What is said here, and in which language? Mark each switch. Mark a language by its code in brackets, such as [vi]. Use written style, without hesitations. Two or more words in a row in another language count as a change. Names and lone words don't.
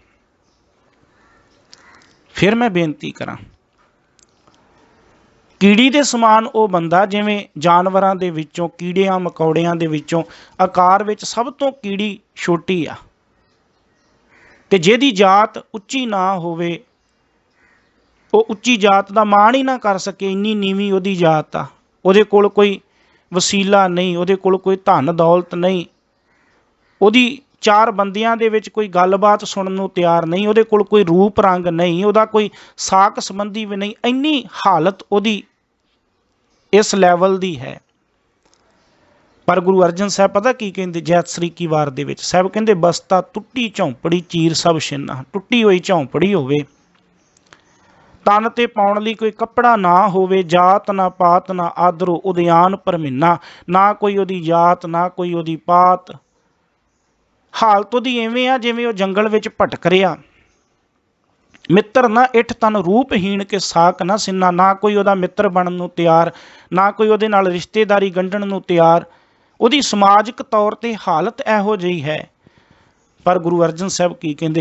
[pa] ਫਿਰ ਮੈਂ ਬੇਨਤੀ ਕਰਾਂ, ਕੀੜੀ ਦੇ ਸਮਾਨ ਓਹ ਬੰਦਾ ਜਿਵੇਂ ਜਾਨਵਰਾਂ ਦੇ ਵਿਚੋਂ, ਕੀੜੀਆਂ ਮਕੌੜੀਆਂ ਦੇ ਵਿਚੋਂ ਆਕਾਰ ਵਿਚ ਸਭ ਤੋਂ ਕੀੜੀ ਛੋਟੀ ਆ, ਤੇ ਜਿਹਦੀ ਜਾਤ ਉੱਚੀ ਨਾ ਹੋਵੇ, ਉਹ ਉੱਚੀ ਜਾਤ ਕਾ ਮਾਨ ਹੀ ਨਾ ਕਰ ਸਕੇ, ਇੰਨੀ ਨੀਵੀਂ ਉਹਦੀ ਜਾਤ ਆ, ਉਹਦੇ ਕੋਲ ਕੋਈ ਵਸੀਲਾ ਨਹੀਂ, ਉਹਦੇ ਕੋਲ ਕੋਈ ਧਨ ਦੌਲਤ ਨਹੀਂ, ਉਹਦੀ ਚਾਰ ਬੰਦਿਆਂ ਦੇ ਵਿਚ ਕੋਈ ਗੱਲਬਾਤ ਸੁਣਨ ਨੂੰ ਤਿਆਰ ਨਹੀਂ, ਉਹਦੇ ਕੋਲ ਕੋਈ ਰੂਪ ਰੰਗ ਨਹੀਂ, ਉਹਦਾ ਕੋਈ ਸਾਕ ਸੰਬੰਧੀ ਭੀ ਨਹੀਂ, ਇੰਨੀ ਹਾਲਤ ਉਹਦੀ ਇਸ ਲੈਵਲ ਦੀ ਹੈ। ਪਰ ਗੁਰੂ ਅਰਜਨ ਸਾਹਬ ਪਤਾ ਕੀ ਕਹਿੰਦੇ, ਜੈਤਸਰੀ ਕੀ ਵਾਰ ਦੇ ਵਿਚ ਸਾਹਬ ਕਹਿੰਦੇ, ਬਸਤਾ ਟੁੱਟੀ ਝੌਂਪੜੀ ਚੀਰ ਸਭ ਛਿੰਨਾ, ਟੁੱਟੀ ਹੋਈ ਝੌਂਪੜੀ ਹੋਵੇ, ਤਨ ਤੇ ਪਾਉਣ ਲਈ ਕੋਈ ਕੱਪੜਾ ਨਾ ਹੋਵੇ, ਜਾਤ ਨਾ ਪਾਤ ਨਾ ਆਦਰੋ ਉਦਿਆਨ ਪਰ ਮਹੀਨਾ, ਨਾ ਕੋਈ ਉਹਦੀ ਜਾਤ ਨਾ ਕੋਈ ਉਹਦੀ ਪਾਤ, ਹਾਲਤ ਉਹਦੀ ਇਵੇਂ ਆ ਜਿਵੇਂ ਉਹ ਜੰਗਲ ਵਿੱਚ ਭਟਕ ਰਿਹਾ। ਮਿੱਤਰ ਨਾ ਇੱਠ ਤਨ ਰੂਪਹੀਣ ਕੇ ਸਾਕ ਨਾ ਸਿੰਨਾ, ਨਾ ਕੋਈ ਉਹਦਾ ਮਿੱਤਰ ਬਣਨ ਨੂੰ ਤਿਆਰ, ਨਾ ਕੋਈ ਉਹਦੇ ਨਾਲ ਰਿਸ਼ਤੇਦਾਰੀ ਗੰਢਣ ਨੂੰ ਤਿਆਰ। ਉਹਦੀ ਸਮਾਜਿਕ ਤੌਰ 'ਤੇ ਹਾਲਤ ਇਹੋ ਜਿਹੀ ਹੈ। ਪਰ ਗੁਰੂ ਅਰਜਨ ਸਾਹਿਬ ਕੀ ਕਹਿੰਦੇ?